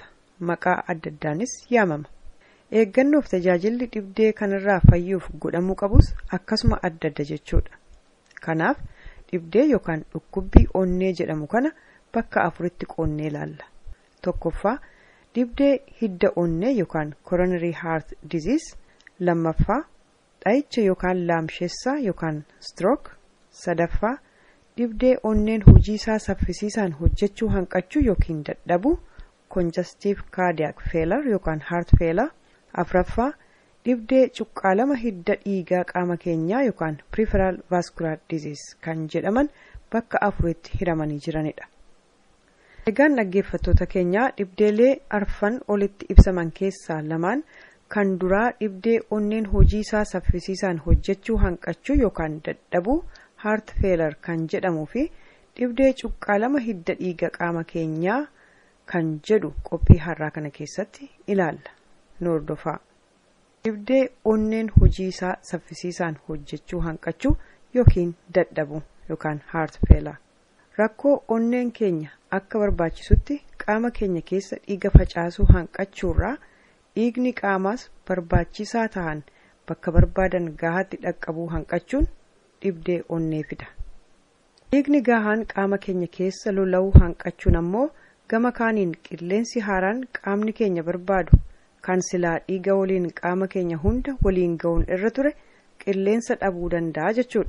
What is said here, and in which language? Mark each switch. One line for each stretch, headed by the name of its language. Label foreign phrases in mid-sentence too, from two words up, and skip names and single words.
Oromo: Maqaa adda addaanis yaamama. Eeggannoof tajaajilli dhibdee kanarraa fayyuuf godhamuu qabus akkasuma adda adda jechuudha. Kanaaf dhibdee yookaan dhukkubbii onnee jedhamu kana bakka afuritti qoonnee ilaalla. Tokkoffaa dhibdee hidda onnee yookaan
English: coronary heart disease.
Oromo: Lammaffaa dha'icha yookaan laamsheessaa yookaan stroke. Sadaffaa dhibdee onneen hojii isaa saffisiisaan hojjechuu hanqachuu yookiin dadhabuu
English: congestive cardiac failure
Oromo: yookaan
English: heart failure.
Oromo: Afraffaa dhibdee cuqqaalama hidda dhiigaa qaama keenyaa yookaan
English: peripheral vascular disease
Oromo: kan jedhaman bakka afuritti hiramanii jiranidha. Egaan dhaggeeffattoota keenyaa dhibdeelee arfan olitti ibsaman keessaa lamaan kan duraa dhibdee onneen hojii isaa saffisiisaan hojjechuu hanqachuu yookaan dadhabuu
English: heart failure
Oromo: kan jedhamuu fi dhibdee cuqqaalama hidda dhiiga qaama keenyaa kan jedhu qophii har'aa kana keessatti ilaalla. Hordofaa. Dhibdee onneen hojii isaa saffisiisaan hojjechuu hanqachuu yookiin dadhabuu yookaan
English: heart failure.
Oromo: Rakkoo onneen keenya akka barbaachisutti qaama keenya keessa dhiiga facaasuu hanqachuurraa dhiigni qaamaas barbaachisaa ta'an bakka barbaadan gahaatti dhaqqabuu hanqachuun dhibdee onnee fida. Dhiigni gahaan qaama keenya keessa lola'uu hanqachuun ammoo gama kaaniin qilleensi haaraan qaamni keenya barbaadu kan silaa dhiiga waliin qaama keenya hunda waliin ga'uun irra ture qilleensa dhabuu danda'a jechuudha.